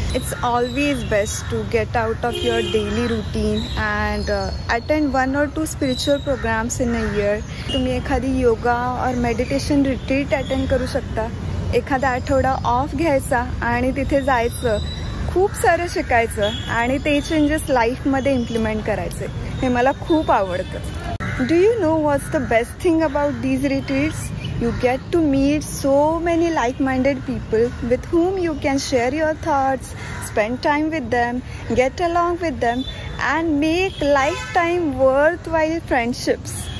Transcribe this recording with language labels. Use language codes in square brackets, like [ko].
[en] It's always best to get out of your daily routine and attend 1 or 2 spiritual programs in a year. [mr] तुम्ही एखादी योगा और meditation retreat attend करू शकता. एखादा आठवडा ऑफ घ्यायचा आणि तिथे जायचं, खूप सारं शिकायचं आणि ते चेंजेस लाईफमध्ये इम्प्लिमेंट करायचे. हे मला खूप आवडतं. [en] Do you know what's the best thing about these retreats? You get to meet so many like-minded people with whom you can share your thoughts, spend time with them, get along with them, and make lifetime worthwhile friendships.